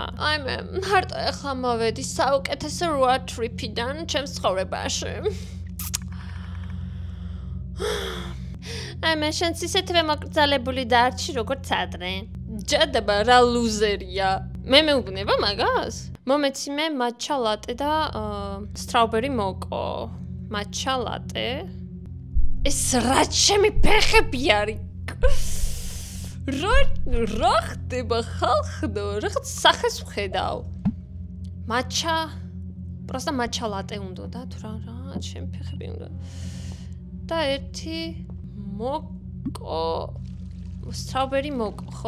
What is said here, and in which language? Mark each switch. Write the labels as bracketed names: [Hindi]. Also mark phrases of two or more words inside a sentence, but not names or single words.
[Georgian] აი მე მარტო ეხლა მოვედი საუკეთესო [English] road trip- [Georgian] დან ჩემს ცხოვრებაში. აი მე შენც ისეთივე მოკრძალებული დარჩი როგორც ადრე. ჯადაბა რა ლუზერია. მე მეუბნება მაგას? მომეცი მე [English] matcha latte [Georgian] და [English] strawberry moco. matcha latte. [Georgian] ეს რა ჩემი ფეხები არის? რა ხდება ხალხო? რაღაც სახეს ვხედავ. просто [English] matcha latte [Georgian] უნდა და თუ რა ჩემი ფეხები უნდა. და ერთი moco [English] strawberry moco [Georgian] ხო?